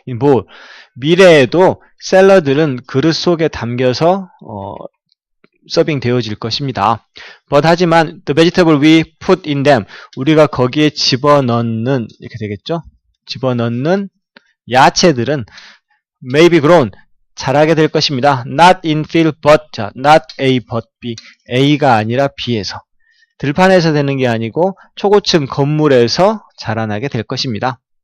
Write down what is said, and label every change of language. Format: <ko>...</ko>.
<ko>뭐 미래에도 샐러드는 그릇 속에 담겨서 서빙 되어질 것입니다.</ko> <en>But</en> <ko>하지만</ko> <en>the vegetable we put in them,</en> <ko>우리가 거기에 집어넣는 이렇게 되겠죠. 집어넣는 야채들은</ko> <en>may be grown,</en> <ko>자라게 될 것입니다.</ko> <en>Not in field but, 자, not A but B,</en> <ko>A가 아니라 B에서. 들판에서 되는 게 아니고 초고층 건물에서 자라나게 될 것입니다.</ko>